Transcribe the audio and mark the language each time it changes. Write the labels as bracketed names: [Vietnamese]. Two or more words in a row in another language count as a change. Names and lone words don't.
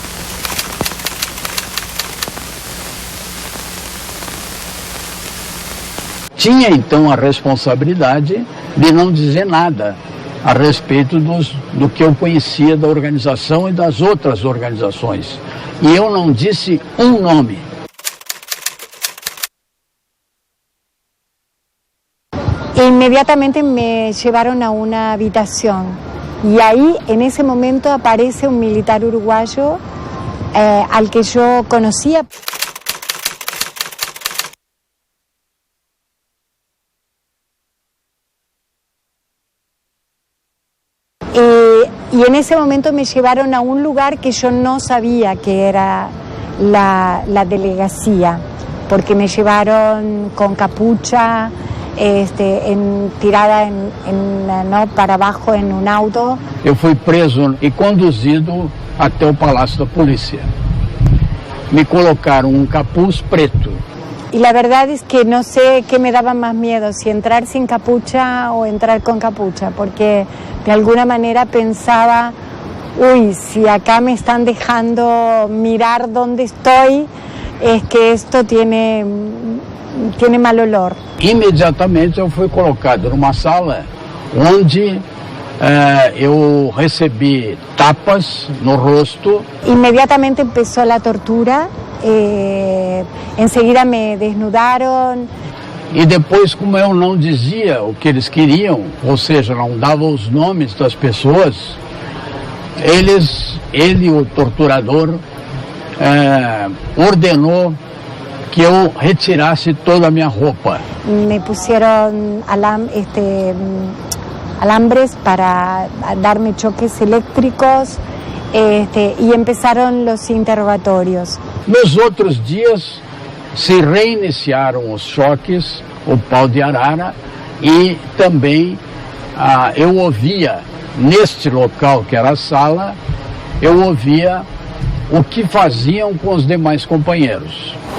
[Portuguese] Tinha então a responsabilidade de não dizer nada a respeito do que eu conhecia da organização e das outras organizações. E eu não disse um nome. [Spanish] Inmediatamente me llevaron a una habitación y ahí en ese momento aparece un militar uruguayo al que yo conocía. Y en ese momento me llevaron a un lugar que yo no sabía que era la delegacia, porque me llevaron con capucha, [Portuguese] tirada para abaixo em um auto. Eu fui preso e conduzido até o Palácio da Polícia. Me colocaram um capuz preto. [Spanish] Y la verdad es que no sé qué me daba más miedo, si entrar sin capucha o entrar con capucha, porque de alguna manera pensaba, uy, si acá me están dejando mirar dónde estoy, es que esto tiene mal olor. [Portuguese] Imediatamente eu fui colocado numa sala onde eu recebi tapas no rosto. [Spanish] Inmediatamente empezó la tortura, enseguida me desnudaron. [Portuguese] E depois, como eu não dizia o que eles queriam, ou seja, não dava os nomes das pessoas, ele, o torturador, ordenou que eu retirasse toda a minha roupa. [Spanish] Me pusieron alambres para darme choques eléctricos y empezaron los interrogatorios. [Portuguese] Nos outros dias se reiniciaram os choques, o pau de arara, e também eu ouvia, neste local que era a sala, eu ouvia o que faziam com os demais companheiros.